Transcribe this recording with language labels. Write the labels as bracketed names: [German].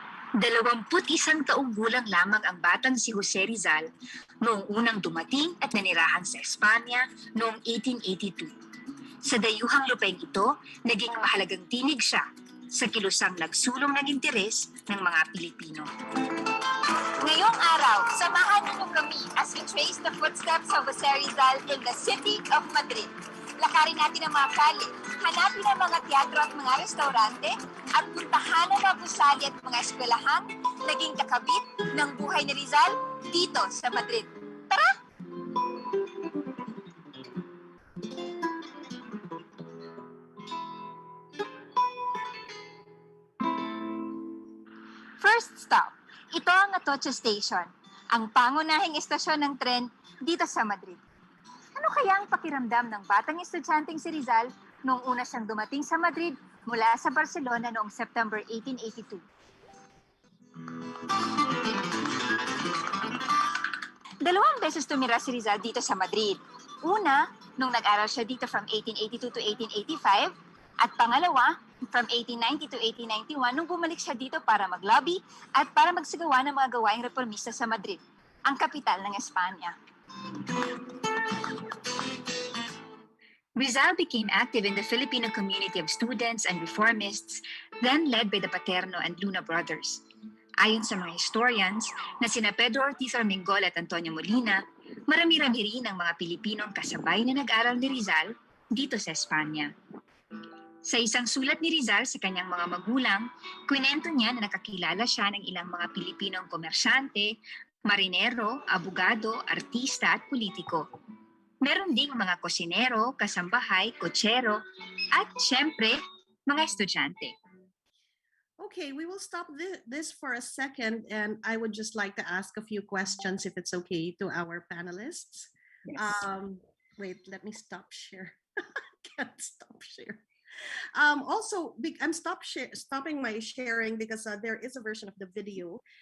[Filipino] Dalawampu't-isang taong gulang lamang ang batang si Jose Rizal noong unang dumating at nanirahan sa Espanya noong 1882. Sa dayuhang lupaing ito, naging mahalagang tinig siya sa kilusang nagsulong ng interes ng mga Pilipino. Ngayong araw, samahan niyo kami [English] as we trace the footsteps of Jose Rizal in the city of Madrid. [Filipino] Lakarin natin ang mga kalye, hanapin ang mga teatro at mga restaurante, at puntahan ang mga gusali at mga eskwelahang naging kakabit ng buhay ni Rizal dito sa Madrid. Tara! [English] First stop, [Filipino] ito ang Atocha Station, ang pangunahing estasyon ng tren dito sa Madrid. Ano kaya ang pakiramdam ng batang estudyanteng si Rizal noong una siyang dumating sa Madrid mula sa Barcelona noong September 1882? Dalawang beses tumira si Rizal dito sa Madrid. Una, nung nag-aral siya dito [English] from 1882 to 1885, [Filipino] at pangalawa, [English] from 1890 to 1891 [Filipino] nung bumalik siya dito para mag-lobby at para magsagawa ng mga gawaing reformista sa Madrid, ang kapital ng Espanya. [English] Rizal became active in the Filipino community of students and reformists, then led by the Paterno and Luna brothers. [Filipino] Ayon sa mga historians na sina Pedro Ortiz Armengol at Antonio Molina, marami-rami rin ang mga Pilipinong kasabay na nag-aral ni Rizal dito sa Espanya. Sa isang sulat ni Rizal sa kanyang mga magulang, kwento niya na nakakilala siya ng ilang mga Pilipinong komersyante, marinero, abogado, artista at politiko. Meron ding mga kosinero, kasambahay, kotsero, at syempre, mga estudyante. [English] Okay, we will stop this for a second, and I would just like to ask a few questions, if it's okay, to our panelists. Yes. Wait, let me stop share. Can't stop share. Also, I'm stopping my sharing because there is a version of the video.